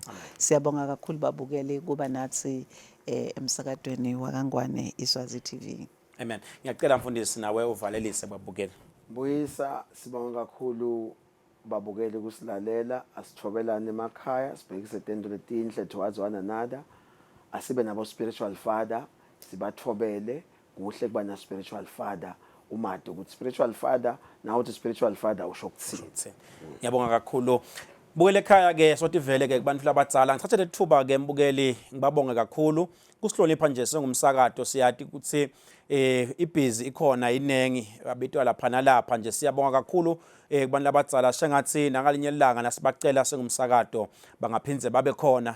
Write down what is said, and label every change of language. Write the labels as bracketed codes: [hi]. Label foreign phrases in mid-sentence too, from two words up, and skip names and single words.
[ss] Siyabonga kakhulu babukeli kuba nathi emsakadweni wakangwane iSwazi TV. Amen. Ngiyacela mfundisi nawe uvalelise babukeli. Mbuyisa sibonga kakhulu babukeli kusilalela asithobelane emakhaya sibhekise tento letinhle [en] towards one another [ss] asibe nabo [en] spiritual father [ss] sibathobele kuhle kuba na [en] spiritual father [ss] umade ukuthi [en] spiritual father [ss] nawo uthi [en] spiritual father [ss] usho ukuthini. Ngiyabonga kakhulu. Bukele ekhaya ke sothi vele ke kubantu labadzala ngithathe lethuba ke mbukeli ngibabonge kakhulu kusihlonipha nje sengumsakato siyathi ukuthi ibhizi ikhona inengi abitwa lapha nalapha nje siyabonga kakhulu kubantu labadzala sengathi nangalinye ilanga nasibacela sengumsakato bangaphindze babe khona.